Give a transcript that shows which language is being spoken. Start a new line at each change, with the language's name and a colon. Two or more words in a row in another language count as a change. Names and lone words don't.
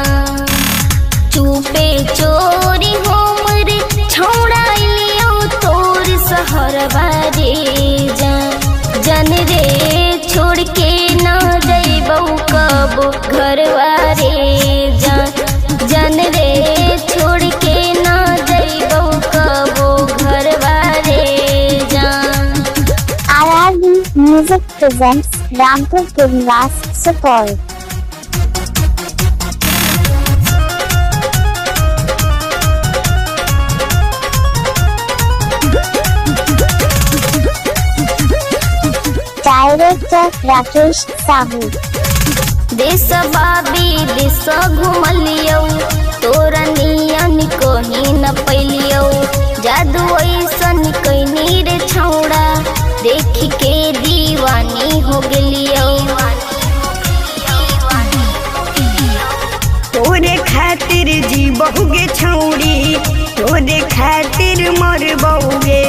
Sadri: चुपे चोरी हो मोरे छोड़ा लियो तोर सहर बारे जा। जन रे छोड़ के ना जइबौ कबो घरवारे जा। जन रे छोड़ के ना जइबौ कबो घरवारे जा।
English: RRV Music presents Rampur Purniwas support. Director Rakesh Sahu.
Sadri: देश बाबी देश घुमलियो तोरा नियन कहीं न पैलियो। जादू ऐसन कैनी रे छौड़ा देख के दीवानी हो गेलियो। तोरे खातिर जी बहुगे छौड़ी तोरे खातिर मर बहुगे।